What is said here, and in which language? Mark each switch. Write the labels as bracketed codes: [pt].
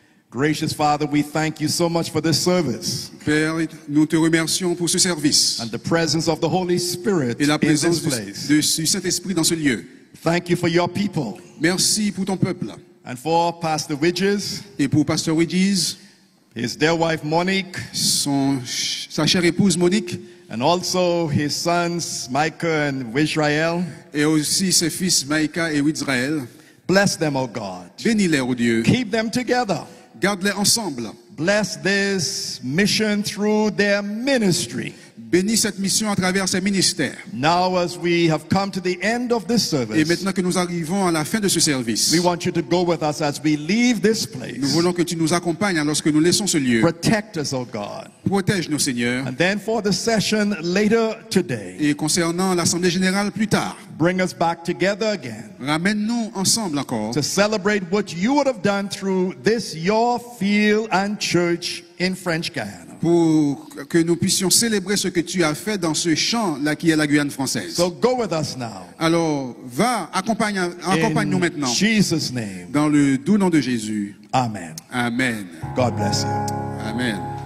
[en] Gracious Father, we thank you so much for this service [fr] Père, nous te remercions pour ce service [en] and the presence of the Holy Spirit [fr] et la [en] in this [fr] présence [en] place. [fr] du Saint-Esprit dans ce lieu. [en] Thank you for your people [fr] Merci pour ton peuple [en] and for Pastor Widges, [fr] et pour Pasteur Widges, [en] his dear wife Monique, [fr] sa chère épouse Monique [en] and also his sons Micah and Wisrael. [fr] et aussi ses fils Maïka et Wizraël. [en] Bless them, O God. [fr] Bénis-les, ô Dieu. [en] Keep them together. [fr] Garde-les ensemble. [en] Bless this mission through their ministry. [fr] Bénis cette mission à travers ces ministères. [en] Now, as we have come to the end of this [fr] Et [en] service, [fr] maintenant que nous arrivons à la fin de ce service, [en] we want you to go with us as we leave this [fr] nous [en] place. [fr] voulons que tu nous accompagnes lorsque nous laissons ce lieu. [en] Protect us, O God. [fr] Protège-nous, Seigneur. [en] And then for the session later today, [fr] Et concernant l'Assemblée générale plus tard, [en] bring us back together again [fr] ramène-nous ensemble encore [en] to celebrate what you would have done through this, your field and church in French Guyana. [fr] pour que nous puissions célébrer ce que tu as fait dans ce champ-là qui est la Guyane française. [en] So go with us now. [fr] Alors, va, accompagne-nous [en] In [fr] maintenant. [en] Jesus' name. [fr] Dans le doux nom de Jésus. [en] Amen. [fr] Amen. [en] God bless you. [fr] Amen.